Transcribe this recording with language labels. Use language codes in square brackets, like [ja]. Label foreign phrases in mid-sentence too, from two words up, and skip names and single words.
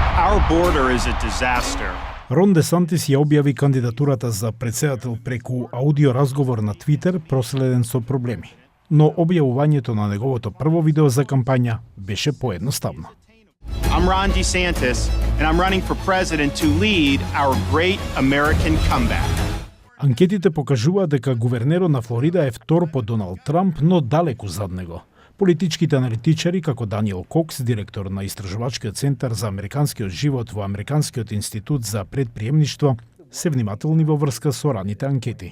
[en] Our border is a disaster. [mk] Рон Де Сантис ја објави кандидатурата за претседател преку аудио разговор на Твитер проследен со проблеми. Но објавувањето на неговото прво видео за кампања беше поедноставно. [en] I'm Ron DeSantis, and I'm running for president to lead our great American comeback. [mk] Анкетите покажуваат дека гувернерот на Флорида е втор по Доналд Трамп, но далеку зад него. Политичките аналитичари, како Даниел Кокс, директор на Истражувачкиот центар за американскиот живот во Американскиот институт за предприемништво, се внимателни во врска со раните анкети.